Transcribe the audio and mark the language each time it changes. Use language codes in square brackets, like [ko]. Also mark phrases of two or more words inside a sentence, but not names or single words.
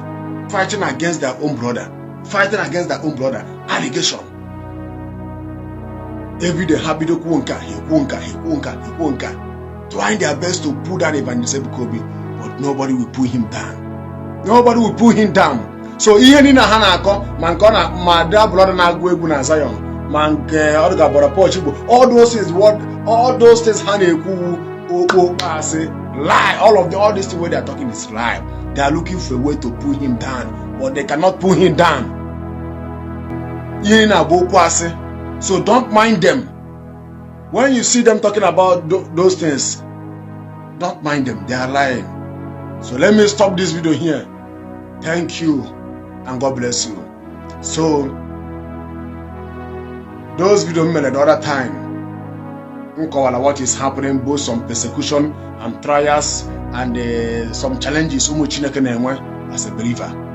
[en] Fighting against their own brother. Allegation. Every day, happy to trying their best to pull down Evangelist Ebuka Obi, but nobody will pull him down. [ig] So ihe ni na ha na-akọ ma nke ọ na ma da brother na-agụ egwu na Zion ma nke ọ ga bọrọ Portugal, [en] all those things [ig] ha na-ekwu okpo asị lie. [en] All this thing where they are talking is lie. They are looking for a way to pull him down, but they cannot pull him down. [ig] Ihe na bụ okpo asị. [en] So don't mind them. When you see them talking about those things, don't mind them. They are lying. So let me stop this video here. Thank you and God bless you. So those videos made the other time, what is happening, both some persecution and trials and some challenges as a believer.